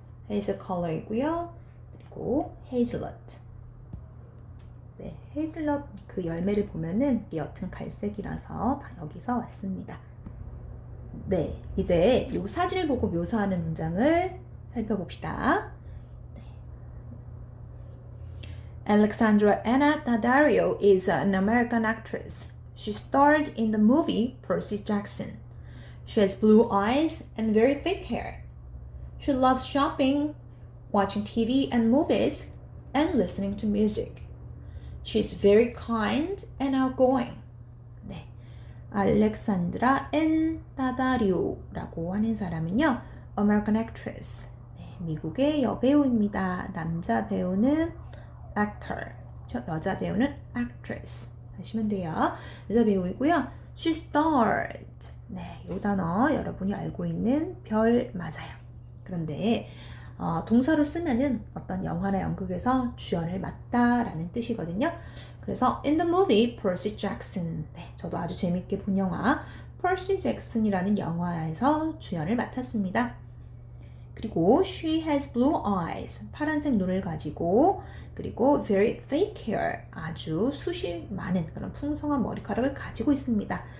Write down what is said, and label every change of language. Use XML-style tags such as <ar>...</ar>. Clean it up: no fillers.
<ko>hazel 컬러이고요. 그리고 hazelnut. 네, hazelnut 그 열매를 보면은 옅은 갈색이라서 다 여기서 왔습니다. 네, 이제 이 사진을 보고 묘사하는 문장을 살펴봅시다.</ko> <en>Alexandra Anna Daddario is an American actress. She starred in the movie Percy Jackson. She has blue eyes and very thick hair. She loves shopping, watching TV and movies, and listening to music. She is very kind and outgoing.</en> <ko>네, 알렉산드라 앤 다다리오라고 하는 사람은요,</ko> <en>American actress.</en> <ko>네, 미국의 여배우입니다. 남자 배우는 actor, 여자 배우는 actress 하시면 돼요. 여자 배우이고요.</ko> <en>She starred.</en> <ko>네, 이 단어 여러분이 알고 있는 별 맞아요. 그런데 동사로 쓰면은 어떤 영화나 연극에서 주연을 맡다라는 뜻이거든요.</ko> <en>그래서 in the movie Percy Jackson.</en> <ko>네, 저도 아주 재밌게 본 영화 Percy Jackson이라는 영화에서 주연을 맡았습니다. 그리고</ko> <en>she has blue eyes,</en> <ko>파란색 눈을 가지고 그리고</ko> <en>very thick hair,</en> <ko>아주 숱이 많은 그런 풍성한 머리카락을 가지고 있습니다.</ko>